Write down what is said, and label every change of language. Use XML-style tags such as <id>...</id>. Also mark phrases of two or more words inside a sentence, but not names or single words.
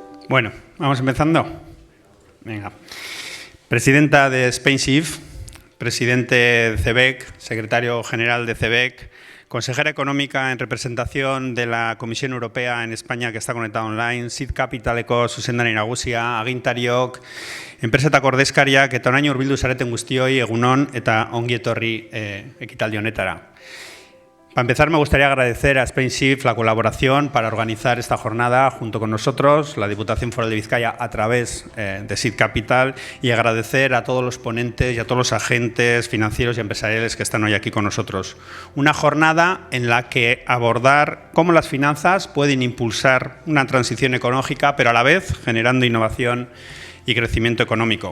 <es>Bueno, vamos empezando. Venga. Presidenta de SpainShift, presidente de CEBEC, secretario general de CEBEC, consejera económica en representación de la Comisión Europea en España, que está conectada online,</es> <eu>Seed Capitaleko zuzendari nagusia, agintariok, enpresetako ordezkariak eta orain hurbildu zareten guztioi egunon eta ongi etorri ekitaldi honetara.</eu> <es>Para empezar, me gustaría agradecer a SpainShift la colaboración para organizar esta jornada junto con nosotros, la Diputación Foral de Vizcaya, a través de Seed Capital, y agradecer a todos los ponentes y a todos los agentes financieros y empresariales que están hoy aquí con nosotros. Una jornada en la que abordar cómo las finanzas pueden impulsar una transición ecológica, pero a la vez generando innovación y crecimiento económico.</es>